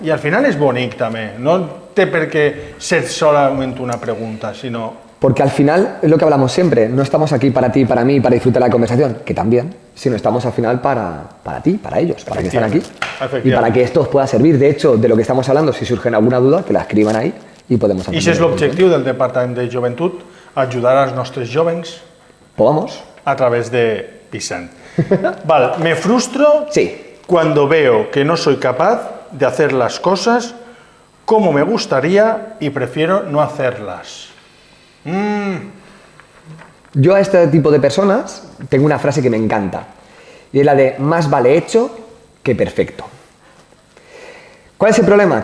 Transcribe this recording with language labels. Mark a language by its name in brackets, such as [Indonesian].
[Catalan] I al final és bonic també. No té per què ser solament una pregunta, sino... [Spanish] Porque al final es lo que hablamos siempre, no estamos aquí para ti, para mí, para disfrutar la conversación, que también, sino estamos al final para ti, para ellos, para que estén aquí y para que esto os pueda servir. De hecho, de lo que estamos hablando, si surgen alguna duda, que la escriban ahí y podemos... [Catalan] I ese és l'objectiu del Departament de Joventut, ajudar als nostres jovens [Spanish] Pues vamos. A través de Vicent. Vale, me frustro Sí. cuando veo que no soy capaz de hacer las cosas como me gustaría y prefiero no hacerlas. Yo a este tipo de personas tengo una frase que me encanta. Y es la de más vale hecho que perfecto. ¿Cuál es el problema?